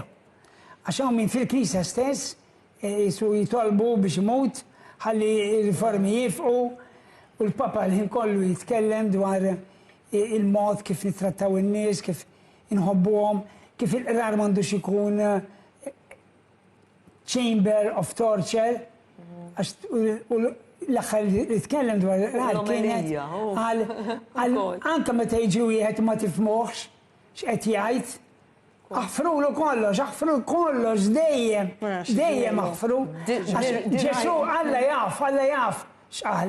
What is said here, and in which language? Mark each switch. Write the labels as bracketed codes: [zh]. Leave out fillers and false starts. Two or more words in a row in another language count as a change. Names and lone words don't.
[mt] Għax hawn min fil-Knisja stess jitolbu biex imut ħalli riformi jifqu u l-Papa l-ħin kollu jitkellem dwar il-mod kif nittrattaw in-nies, kif inħobbuhom, kif il-qrar m'għandux ikun [en] chamber of torture. [mt] L-axħar li tkellem dwar il-qrar kienet anke meta jiġi wieħed ma tifhmuhx x'qed jgħid. Aħfrulu kollox, dejjem aħfru. Ġesu Alla jaf x'qal.